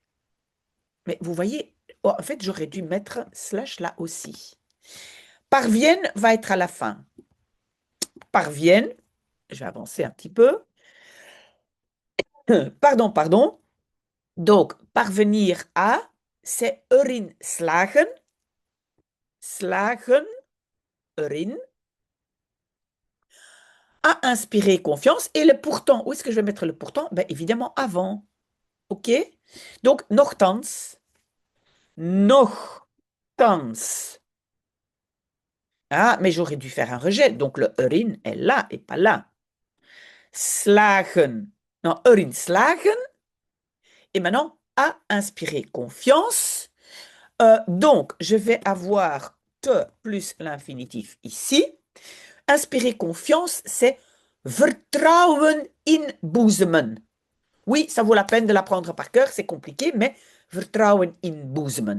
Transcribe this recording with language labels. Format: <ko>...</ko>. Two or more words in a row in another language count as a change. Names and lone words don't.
<fr>Mais vous voyez, oh, en fait, j'aurais dû mettre slash là aussi. Parviennent va être à la fin. Parviennent, je vais avancer un petit peu. Pardon. Donc, parvenir à, c'est</fr> <nl>erin slagen. Slagen, erin.</nl> <fr>À inspirer confiance. Et le pourtant, où est-ce que je vais mettre le pourtant? Ben, évidemment, avant. OK? Donc,</fr> <nl>nochtans. Nochtans.</nl> <fr>Ah, mais j'aurais dû faire un rejet. Donc, le erin est là et pas là.</fr> <nl>Slagen. Non, erin slagen.</nl> <fr>Et maintenant, à inspirer confiance. Donc, je vais avoir te plus l'infinitif ici. Inspirer confiance, c'est</fr> <nl>vertrouwen inboezemen.</nl> <fr>Oui, ça vaut la peine de l'apprendre par cœur, c'est compliqué, mais</fr> <nl>vertrouwen inboezemen.</nl>